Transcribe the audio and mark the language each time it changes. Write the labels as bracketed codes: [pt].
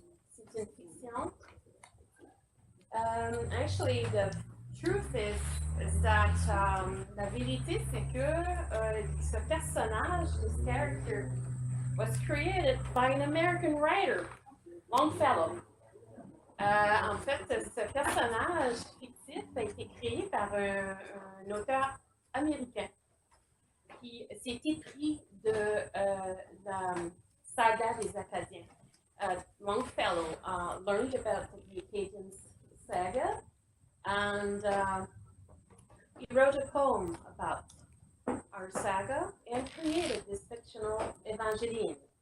[fr] C'est une fiction. [en] Actually, the truth is that [fr] la vérité, c'est que ce personnage, [en] this character, was created by an American writer, Longfellow. [fr] En fait, ce personnage fictif a été créé par un auteur américain qui s'est épris de la saga des Acadiens. [en] Longfellow learned about the Acadian saga, and he wrote a poem about our saga and created this fictional Evangeline.